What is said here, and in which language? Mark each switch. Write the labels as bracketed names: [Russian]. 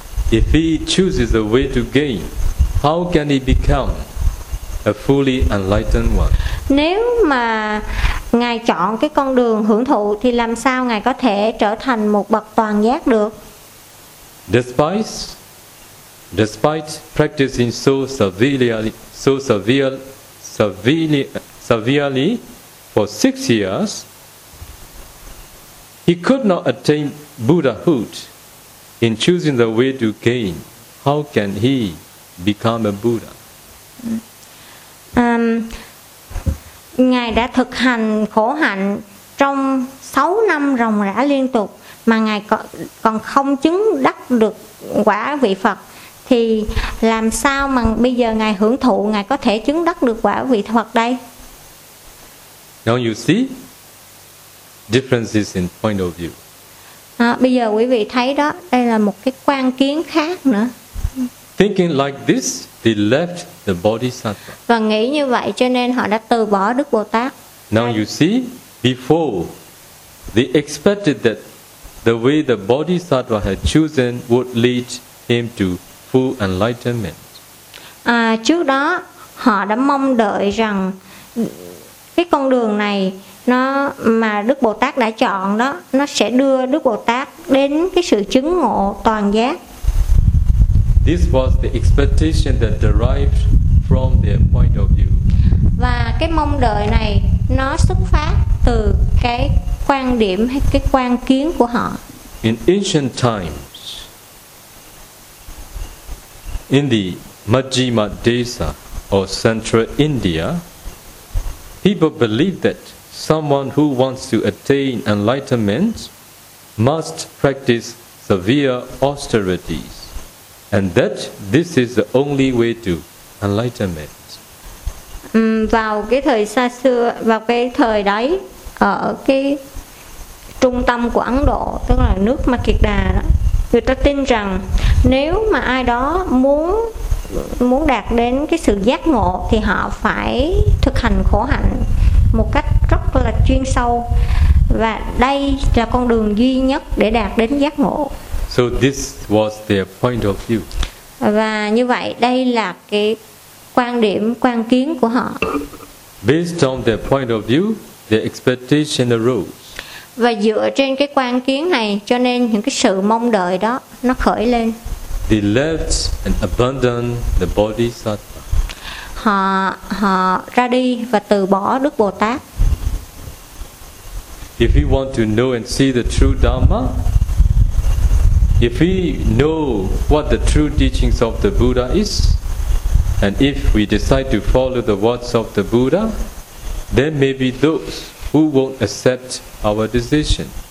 [English] If he chooses a way to gain, how can he become a fully enlightened one? [Vietnamese] Nếu mà ngài chọn cái con đường hưởng thụ thì làm sao ngài có thể trở thành một bậc toàn giác được? [English] Despite practicing so severely for 6 years, he could not attain Buddhahood. In choosing the way to gain, how can he become a Buddha? [Vietnamese] Ngài đã thực hành khổ hạnh trong 6 năm ròng rã liên tục mà ngài còn không chứng đắc được quả vị Phật, thì thì làm sao mà bây giờ ngài hưởng thụ, ngài có thể chứng đắc được quả vị Phật đây? [English] Don't you see differences in point of view? [Vietnamese] À, bây giờ quý vị thấy đó, đây là một cái quan kiến khác nữa. [English] Thinking like this, they left the Bodhisattva. [Vietnamese] Và nghĩ như vậy cho nên họ đã từ bỏ Đức Bồ Tát. [English] Now you see, before they expected that the way the Bodhisattva had chosen would lead him to full enlightenment. [Vietnamese] À, trước đó họ đã mong đợi rằng cái con đường này nó mà Đức Bồ Tát đã chọn đó, nó sẽ đưa Đức Bồ Tát đến cái sự chứng ngộ toàn giác. [English] This was the expectation that derived from their point of view. [Vietnamese] Và cái mong đợi này nó xuất phát từ cái quan điểm hay cái quan kiến của họ. [English] In ancient times, in the Majjhima Desa or Central India, people believed that someone who wants to attain enlightenment must practice severe austerities, and that this is the only way to enlightenment. [Vietnamese] Vào cái thời xa xưa, vào cái thời đấy, ở cái trung tâm của Ấn Độ, tức là nước Ma Kiệt Đà đó, người ta tin rằng nếu mà ai đó muốn đạt đến cái sự giác ngộ thì họ phải thực hành khổ hạnh một cách rất là chuyên sâu, và đây là con đường duy nhất để đạt đến giác ngộ. [English] So this was their point of view. [Vietnamese] Và như vậy đây là cái quan điểm, quan kiến của họ. [English] Based on their point of view, their expectation arose. [Vietnamese] Và dựa trên cái quan kiến này cho nên những cái sự mong đợi đó nó khởi lên. [English] They left and abandoned the Bodhisattva. [Vietnamese] Họ ra đi và từ bỏ Đức Bồ Tát. [English] If we want to know and see the true Dharma, if we know what the true teachings of the Buddha is, and if we decide to follow the words of the Buddha, then maybe those who won't accept our decision.